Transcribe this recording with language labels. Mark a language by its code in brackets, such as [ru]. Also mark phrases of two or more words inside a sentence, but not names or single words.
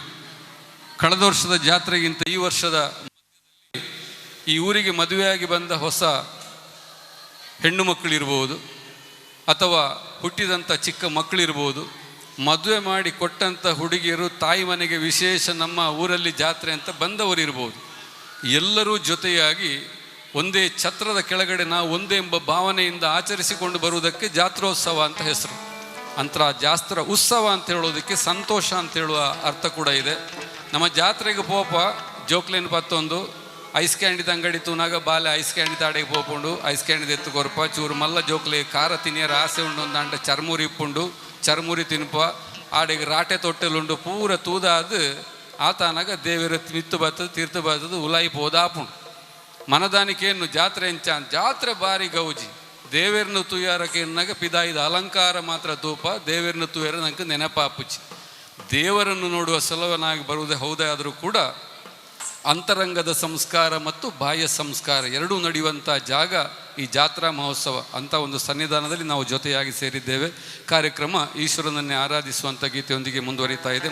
[kn] ಕಳೆದ ವರ್ಷದ ಜಾತ್ರೆಗಿಂತ ಈ ವರ್ಷದ ಈ ಊರಿಗೆ ಮದುವೆಯಾಗಿ ಬಂದ ಹೊಸ ಹೆಣ್ಣು ಮಕ್ಕಳಿರ್ಬೋದು ಅಥವಾ ಹುಟ್ಟಿದಂಥ ಚಿಕ್ಕ ಮಕ್ಕಳಿರ್ಬೋದು, ಮದುವೆ ಮಾಡಿ ಕೊಟ್ಟಂಥ ಹುಡುಗಿಯರು, ತಾಯಿ ಮನೆಗೆ ವಿಶೇಷ ನಮ್ಮ ಊರಲ್ಲಿ ಜಾತ್ರೆ ಅಂತ ಬಂದವರು ಇರ್ಬೋದು. ಎಲ್ಲರೂ ಜೊತೆಯಾಗಿ ಒಂದೇ ಛತ್ರದ ಕೆಳಗಡೆ ನಾವು ಒಂದೇ ಎಂಬ ಭಾವನೆಯಿಂದ ಆಚರಿಸಿಕೊಂಡು ಬರುವುದಕ್ಕೆ ಜಾತ್ರೋತ್ಸವ ಅಂತ ಹೆಸರು. ಅಂತರ ಜಾಸ್ತ್ರ ಉತ್ಸವ ಅಂತ ಹೇಳೋದಕ್ಕೆ ಸಂತೋಷ ಅಂತ ಹೇಳುವ ಅರ್ಥ ಕೂಡ ಇದೆ. [tcy] ನಮ್ಮ ಜಾತ್ರೆಗೆ ಪೋಪ ಜೋಕ್ಲೇನು ಪತ್ತೊಂದು ಐಸ್ ಕ್ಯಾಂಡಿದ ಅಂಗಡಿ ತೂನಾಗ ಬಾಲೆ [en] ice candy [tcy] ತಾಡೆಗೆ ಪೋಪುಂಡು, ಐಸ್ ಕ್ಯಾಂಡಿದ ಎತ್ತು ಕೊರಪ ಚೂರು ಮಲ್ಲ ಜೋಕ್ಲೆ ಖಾರ ತಿನ್ನಿಯರ ಆಸೆ ಉಂಡು ಒಂದು ಅಂಡ ಚರ್ಮುರಿ ಇಪ್ಪುಂಡು, ಚರ್ಮುರಿ ತಿನ್ಪ ಆಡೆಗೆ ರಾಟೆ ತೊಟ್ಟೆಲುಂಡು ಪೂರ ತೂದಾದು ಆತನಾಗ ದೇವರ ಮಿತ್ತು ಬರ್ತದೆ, ತೀರ್ಥ ಬರ್ತದೆ, ಉಲಾಯಿ ಪೋದಾಪುಂಡು. ಮನದಾನಿಕೇನು ಜಾತ್ರೆ ಎಂಚ ಜಾತ್ರೆ ಬಾರಿ ಗೌಜಿ. ದೇವೇರ್ನ ತುಯ್ಯಾರಕ್ಕೆ ಎನ್ನಾಗ ಪಿದಾಯಿದ ಅಲಂಕಾರ ಮಾತ್ರ ತೂಪ, ದೇವೇರ್ನ ತುಯ್ಯಾರ ನಂಗೆ ನೆನಪಾಪುಚ್ಚಿ. [kn] ದೇವರನ್ನು ನೋಡುವ ಸಲವನಾಗಿ ಬರುವುದೇ ಹೌದೇ ಆದರೂ ಕೂಡ ಅಂತರಂಗದ ಸಂಸ್ಕಾರ ಮತ್ತು ಬಾಹ್ಯ ಸಂಸ್ಕಾರ ಎರಡೂ ನಡೆಯುವಂಥ ಜಾಗ ಈ ಜಾತ್ರಾ ಮಹೋತ್ಸವ. ಅಂಥ ಒಂದು ಸನ್ನಿಧಾನದಲ್ಲಿ ನಾವು ಜೊತೆಯಾಗಿ ಸೇರಿದ್ದೇವೆ. ಕಾರ್ಯಕ್ರಮ ಈಶ್ವರನನ್ನೇ ಆರಾಧಿಸುವಂಥ ಗೀತೆಯೊಂದಿಗೆ ಮುಂದುವರಿತಾ ಇದೆ.